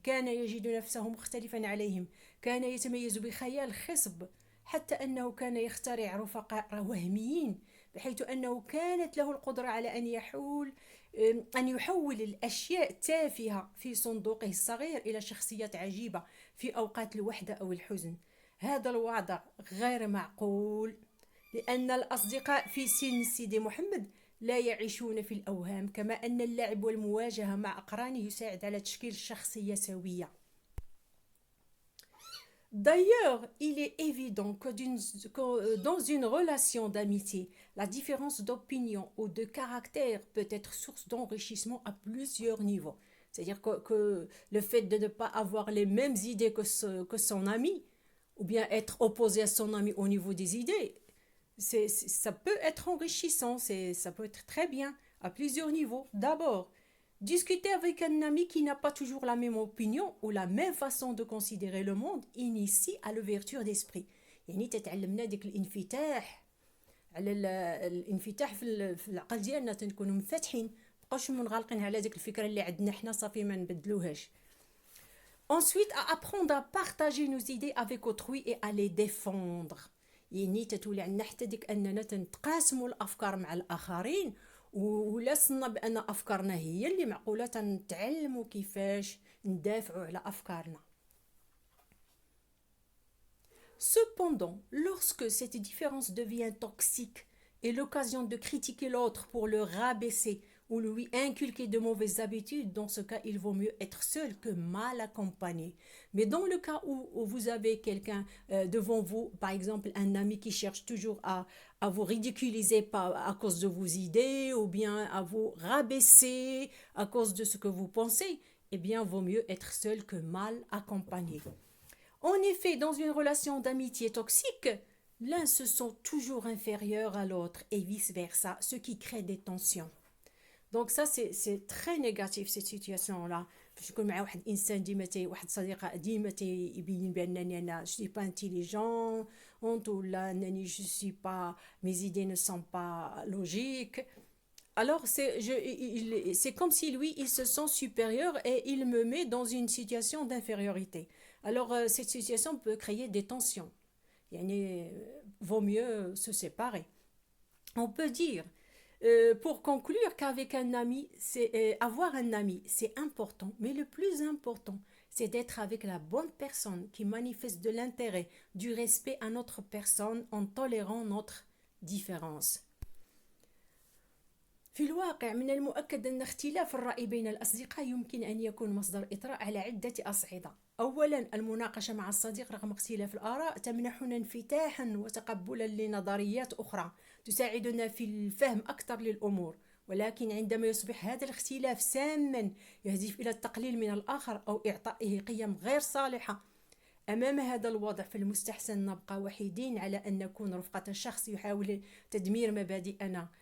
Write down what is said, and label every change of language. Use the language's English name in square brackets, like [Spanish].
[Arabic] كان يجد نفسه مختلفا عليهم، كان يتميز بخيال خصب، حتى أنه كان يخترع رفقاء وهميين، بحيث أنه كانت له القدرة على أن يحول الأشياء التافهة في صندوقه الصغير إلى شخصيات عجيبة في أوقات الوحدة أو الحزن. هذا الوضع غير معقول، لأن الأصدقاء في سن سيدي محمد لا يعيشون في الأوهام، كما أن اللعب والمواجهة مع أقرانه يساعد على تشكيل شخصية سوية. [French] D'ailleurs, il est évident que dans une relation d'amitié, la différence d'opinion ou de caractère peut être source d'enrichissement à plusieurs niveaux. C'est-à-dire que le fait de ne pas avoir les mêmes idées que son ami, ou bien être opposé à son ami au niveau des idées, ça peut être enrichissant, ça peut être très bien à plusieurs niveaux. D'abord, discuter avec un ami qui n'a pas toujours la même opinion ou la même façon de considérer le monde initie à l'ouverture d'esprit. [Arabic] يعني تتعلمنا ديك الانفتاح على الانفتاح في العقل ديالنا، تنكونوا منفتحين، مابقاوش منغلقين على ديك الفكره اللي عندنا حنا صافي ما نبدلوهاش. [French] Ensuite, à apprendre à partager nos idées avec autrui et à les défendre. [Arabic] يعني تتولي عندنا حتى ديك اننا تنتقاسموا الافكار مع الاخرين، ولا صلنا بان افكارنا هي اللي معقوله، تنتعلموا كيفاش ندافعوا على افكارنا. [French] Cependant, lorsque cette différence devient toxique et l'occasion de critiquer l'autre pour le rabaisser ou lui inculquer de mauvaises habitudes, dans ce cas, il vaut mieux être seul que mal accompagné. Mais dans le cas où vous avez quelqu'un devant vous, par exemple un ami qui cherche toujours à vous ridiculiser à cause de vos idées ou bien à vous rabaisser à cause de ce que vous pensez, eh bien, vaut mieux être seul que mal accompagné. En effet, dans une relation d'amitié toxique, l'un se sent toujours inférieur à l'autre et vice-versa, ce qui crée des tensions. Donc ça, c'est très négatif, cette situation-là. [Arabic] باش يكون معاه واحد الانسان ديما واحد صديقه ديما يبين بانني انا [French] je suis pas intelligent [Arabic] ولا انني [French] je suis pas, mes idées ne sont pas logiques. Alors c'est comme si lui il se sent supérieur et il me met dans une situation d'infériorité. Alors cette situation peut créer des tensions. يعني vaut mieux se séparer. On peut dire pour conclure qu'avec un ami, avoir un ami, c'est important, mais le plus important, c'est d'être avec la bonne personne qui manifeste de l'intérêt, du respect à notre personne en tolérant notre différence. [Arabic] في الواقع من المؤكد أن اختلاف الرأي بين الأصدقاء يمكن أن يكون مصدر إطراء على عدة أصعدة. أولا، المناقشة مع الصديق رغم اختلاف الآراء تمنحنا انفتاحا وتقبلا لنظريات أخرى تساعدنا في الفهم أكثر للأمور، ولكن عندما يصبح هذا الاختلاف ساما يهدف إلى التقليل من الآخر أو إعطائه قيم غير صالحة، أمام هذا الوضع فالمستحسن نبقى وحيدين على أن نكون رفقة شخص يحاول تدمير مبادئنا.